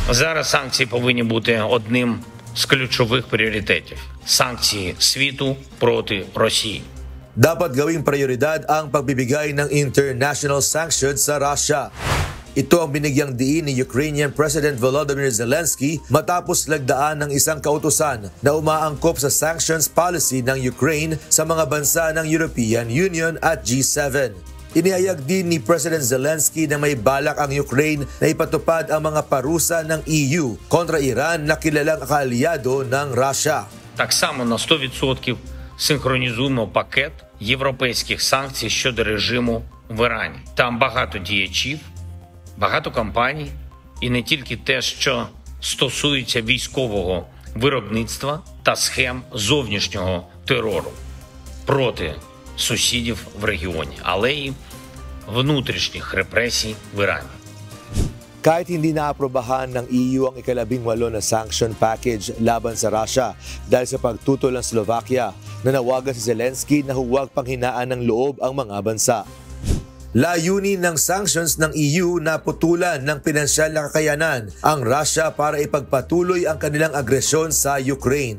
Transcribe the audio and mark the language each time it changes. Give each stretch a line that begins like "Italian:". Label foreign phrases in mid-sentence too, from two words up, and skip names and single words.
Ukrainian: Зараз санкції повинні бути одним з ключових пріоритетів – санкції світу проти Росії.
Filipino: Dapat gawing prioridad ang pagbibigay ng
English: international sanctions
Filipino: sa Russia. Ito ang binigyang diin ni
English: Ukrainian President
Filipino: Volodymyr Zelensky matapos lagdaan ng isang kautusan na umaangkop sa
English: sanctions policy
Filipino: ng Ukraine sa mga bansa ng European Union at G7. Inihayag din ni President Zelensky na may balak ang Ukraine na ipatupad ang mga parusa ng EU kontra Iran na kilalang kaalyado ng Russia.
Ukrainian: Так само на 100% синхронізуємо пакет європейських санкцій щодо режиму в Ірані. Там багато діячів, багато компаній і не тільки те, що стосується військового виробництва та схем зовнішнього терору проти сусідів в регіоні, але й внутрішніх репресій в Ірані.
Filipino: Kahit hindi naaprobahan ng EU ang ika-18 na
English: sanction package
Filipino: laban sa Russia dahil sa pagtutol ng Slovakia, nanawagan si Zelensky na huwag panghinaan ng loob ang mga bansa. Layunin ng sanctions ng EU na putulan ng pinansyal na kakayanan ang Russia para ipagpatuloy ang kanilang agresyon sa Ukraine.